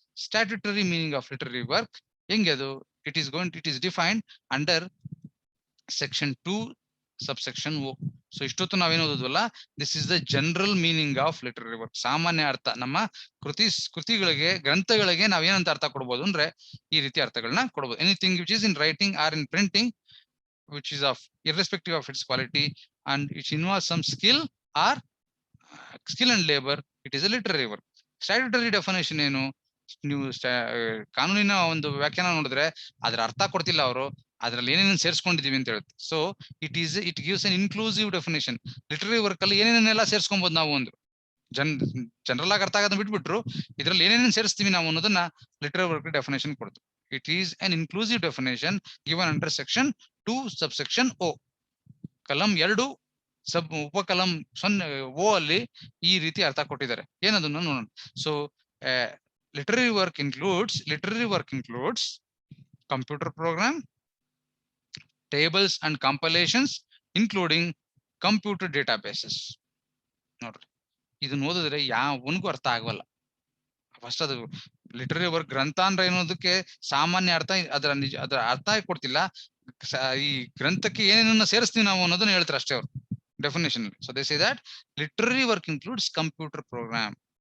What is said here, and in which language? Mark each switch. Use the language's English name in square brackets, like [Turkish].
[English] statutory meaning of literary work [Kannada] ಹೆಂಗೆ ಅದು, [English] It is defined under section 2 subsection O. [Kannada] So ಇಷ್ಟೊತ್ತು ನಾವೇನು ಓದೋದ್ವಲ್ಲ, [English] This is the general meaning of literary work. [Kannada] ಸಾಮಾನ್ಯ ಅರ್ಥ. ನಮ್ಮ ಕೃತಿಗಳಿಗೆ, ಗ್ರಂಥಗಳಿಗೆ ನಾವೇನಂತ ಅರ್ಥ ಕೊಡ್ಬೋದು ಅಂದ್ರೆ ಈ ರೀತಿ ಅರ್ಥಗಳನ್ನ ಕೊಡ್ಬೋದು. [English] Anything which is in writing or in printing which is of irrespective of its quality and it involves some skill and labor, it is a literary work. [Kannada] Statutory definition ಏನು, ನೀವು ಕಾನೂನಿನ ಒಂದು ವ್ಯಾಖ್ಯಾನ ನೋಡಿದ್ರೆ ಅದರ ಅರ್ಥ ಕೊಡ್ತಿಲ್ಲ ಅವರು, ಅದ್ರಲ್ಲಿ ಏನೇನು ಸೇರಿಸ್ಕೊಂಡಿದೀವಿ ಅಂತ ಹೇಳುತ್ತೆ. [English] So it gives an inclusive definition. [Kannada] Literary work ಅಲ್ಲಿ ಏನೇನೆಲ್ಲ ಸೇರಿಸ್ಕೊಬಹುದು ನಾವು, ಒಂದು ಜನರಲ್ ಆಗಿ ಅರ್ಥ ಆಗೋದನ್ನ ಬಿಟ್ಬಿಟ್ರು ಇದ್ರಲ್ಲಿ ಏನೇನು ಸೇರಿಸ್ತೀವಿ ನಾವು ಅನ್ನೋದನ್ನ ಲಿಟರರಿ ವರ್ಕ್ ಡೆಫಿನೇಷನ್ ಕೊಡ್ತು. [English] It is an inclusive definition given under section 2 subsection O. [Kannada] ಕಲಂ 2 ಉಪಕಲಂ 0 O ಅಲ್ಲಿ ಈ ರೀತಿ ಅರ್ಥ ಕೊಟ್ಟಿದ್ದಾರೆ. ಏನದನ್ನ ನೋಡೋಣ. [English] So literary work includes computer program, tables and compilations including computer databases. [Kannada] ನೋಡ್ರಿ, ಇದನ್ನ ಓದಿದ್ರೆ ಯಾವನಿಗೂ ಅರ್ಥ ಆಗಲ್ಲ. ಫಸ್ಟ್ ಅದು ಲಿಟರರಿ ವರ್ಕ್ ಗ್ರಂಥ ಅಂದ್ರೆ ಏನೋದಕ್ಕೆ ಸಾಮಾನ್ಯ ಅರ್ಥ, ಅದರ ಅರ್ಥ ಕೊಡ್ತಿಲ್ಲ. ಈ ಗ್ರಂಥಕ್ಕೆ ಏನೇನನ್ನ ಸೇರಿಸ್ತೀವಿ ನಾವು ಅನ್ನೋದನ್ನ ಹೇಳ್ತಾರೆ ಅಷ್ಟೇ ಅವರು definition. [English] So they say that literary work includes computer program.